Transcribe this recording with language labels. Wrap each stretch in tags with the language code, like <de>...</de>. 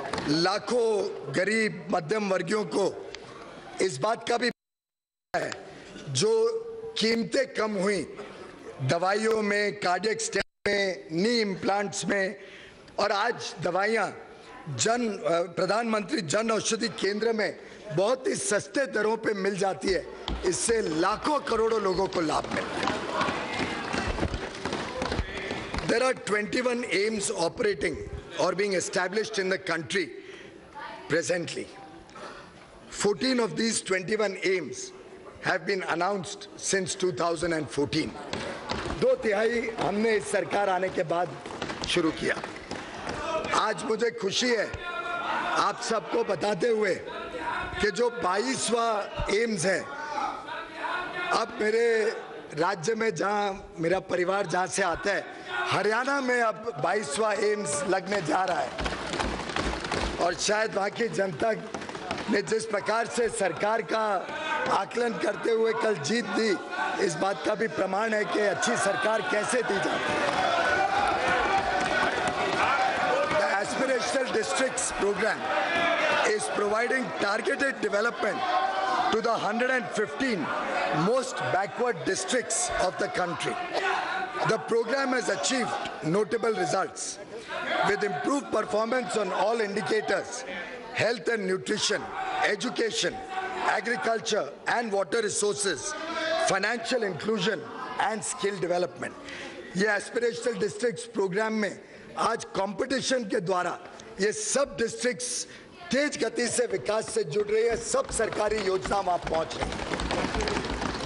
<hi>लाखों गरीब मध्यम वर्गीयों को इस बात का भी है जो कीमतें कम हुई दवाइयों में, कार्डियक स्टेंट में, नी इम्प्लांट्स में, और आज दवाइयां प्रधानमंत्री जन औषधि केंद्र में बहुत ही सस्ते दरों पे मिल जाती है। इससे लाखों करोड़ों लोगों को लाभ मिलता है।</hi> <en>There are 21 AIIMS operating or being established in the country presently. 14 of these 21 AIIMS have been announced since 2014.</en> <hi>2/3 हमने इस सरकार आने के बाद शुरू किया। आज मुझे खुशी है आप सबको बताते हुए कि जो 22वां एम्स है, अब मेरे राज्य में जहां मेरा परिवार जहां से आता है, हरियाणा में अब 22वां एम्स लगने जा रहा है। और शायद वहां की जनता ने जिस प्रकार से सरकार का आकलन करते हुए कल जीत दी, इस बात का भी प्रमाण है कि अच्छी सरकार कैसे दी जाती है।</hi> <en>The Aspirational Districts program is providing targeted development to the 115 most backward districts of the country. The program has achieved notable results with improved performance on all indicators: health and nutrition, education, agriculture and water resources, financial inclusion and skill development.</en> <hi>ये aspirational districts programme में आज competition के द्वारा ये सब districts तेज गति से विकास से जुड़ रही है। सब सरकारी योजना वहां पहुंच रही है।</hi>